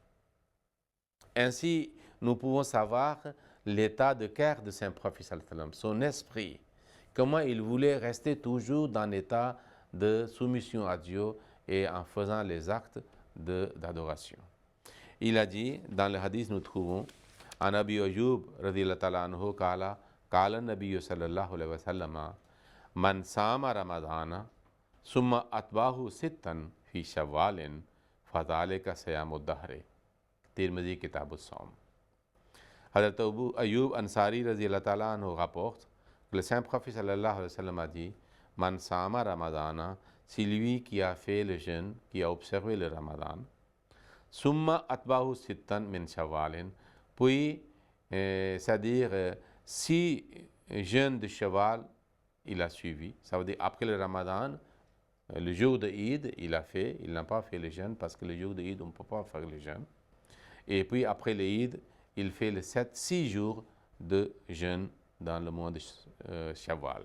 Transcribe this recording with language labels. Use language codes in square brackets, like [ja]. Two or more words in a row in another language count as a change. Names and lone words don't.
[fr] Ainsi, nous pouvons savoir l'état de cœur de Saint-Prophète [ar] صلى الله عليه وسلم, [fr] son esprit, comment il voulait rester toujours dans l'état de soumission à Dieu et en faisant les actes d'adoration. Il a dit, dans le hadith nous trouvons, [ar] عن أبي أيوب رضي الله تعالى عنه قال قال النبي صلى الله عليه وسلم من صام رمضان ثم أتبعه ستا في شوال فذلك صيام الدهر. [fr] Tirmidhi kitab as-Sawm. Hazrat Abu Ayyub Ansari [ar] رضي الله تعالى عنه [fr] rapporte que le Saint-Prophète [ar] صلى الله عليه وسلم [fr] a dit [ar] من صام رمضان, [fr] c'est lui qui a fait le jeûne, qui a observé le ramadan. [ar] ثم أتبعه ستا من شوال, [fr] puis c'est-à-dire 6 jeûnes de Shawwal il a suivi, ça veut dire après le ramadan, le jour de Eid il a fait, il n'a pas fait le jeûne parce que le jour de Eid on ne peut pas faire le jeûne, et puis après le Eid il fait les 6 jours de jeûne dans le mois de Shawwal.